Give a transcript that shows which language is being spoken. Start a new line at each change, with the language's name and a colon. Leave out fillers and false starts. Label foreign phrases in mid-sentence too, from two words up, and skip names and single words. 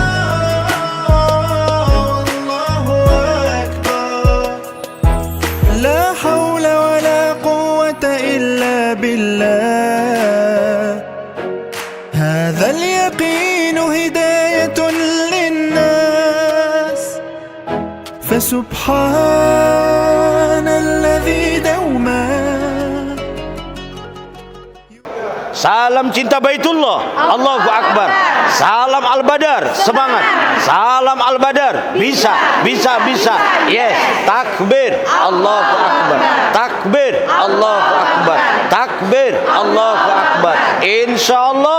Arabic: الله والله أكبر لا حول ولا قوة إلا بالله هذا اليقين هداية للناس فسبحان الذي دوما
Indonesian: Salam cinta Baitullah,
Arabic: Allahu Akbar. Salam Al-Badar,
Indonesian: semangat.
Arabic: Salam Al-Badar,
Indonesian: bisa. Yes, takbir,
Arabic: Allahu Akbar.
Indonesian: Takbir, Allahu Akbar. Takbir, Allahu Akbar.